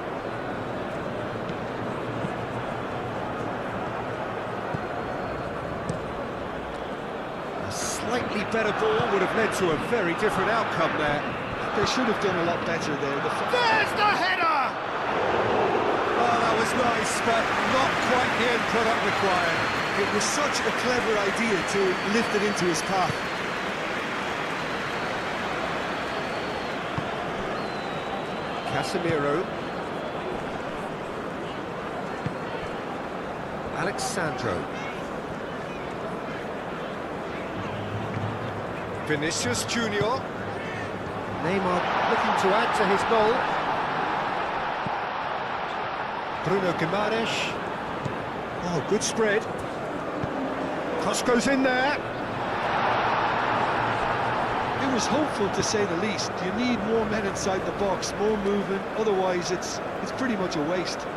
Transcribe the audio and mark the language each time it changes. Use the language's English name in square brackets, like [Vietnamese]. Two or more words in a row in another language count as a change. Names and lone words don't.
[English] A slightly better ball would have led to a very different outcome there. They should have done a lot better there. There's the header! Oh, that was nice, but not quite the end product required. It was such a clever idea to lift it into his path. Casemiro. Alexandro. Vinicius Junior. Neymar looking to add to his goal. Bruno Guimaraes. Oh, good spread. Cross goes in there. It was hopeful, to say the least. You need more men inside the box, more movement, otherwise it's pretty much a waste.